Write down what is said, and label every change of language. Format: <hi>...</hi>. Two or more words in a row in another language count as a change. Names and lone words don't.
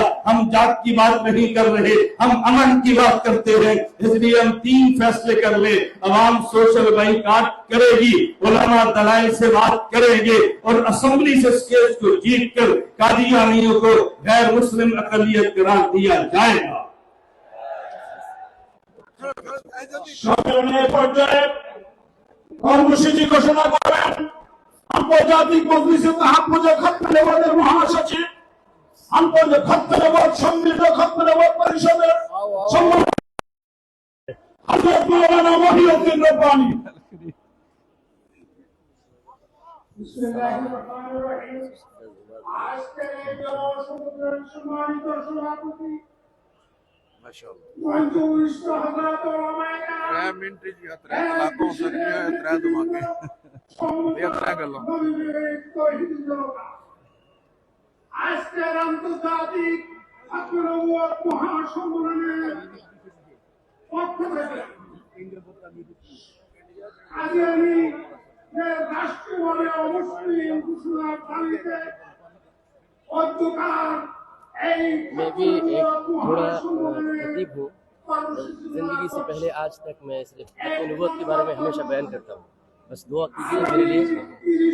<ur>ہم جات کی بات نہیں کر رہے، ہم امن کی بات کرتے ہیں۔ اس لیے ہم 3 فیصلے کر لیں، عوام سوشل بائیکاٹ کرے گی، علماء دلائل سے بات کریں گے، اور اسمبلی سے اس کیس کو جیت کر قادیانیوں کو غیر مسلم اقلیت قرار دیا جائے گا۔</ur> <bn>সম্মেলনের পর্যায়ে কর্মসূচি ঘোষণা করবেন আন্তর্জাতিক মজলিসে তাহাফুজে খতম নবুওয়াতের মহাসচিব, আন্তর্জাতিক খতম নবুওয়াত সম্মিলিত খতম নবুওয়াত পরিষদের সম্মানিত হযরত মাওলানা মহিউদ্দিন রব্বানী।</bn> <ar>بسم الله الرحمن الرحيم.</ar> <bn>আজকের এই জনসমুদ্রের সম্মানিত সভাপতি আজকের আন্তর্জাতিক ختم নবুওয়াত মহাসম্মেলনের পক্ষ থেকে আজ আমি রাষ্ট্রীয়ভাবে অমুসলিম ঘোষণার দাবিতে অধ্যকার</bn> <ur>میں بھی ایک تھوڑا خطیب ہوں، زندگی سے پہلے آج تک میں صرف ختم نبوت کے بارے میں ہمیشہ بیان کرتا ہوں، بس دعا کیجیے میرے لیے۔</ur>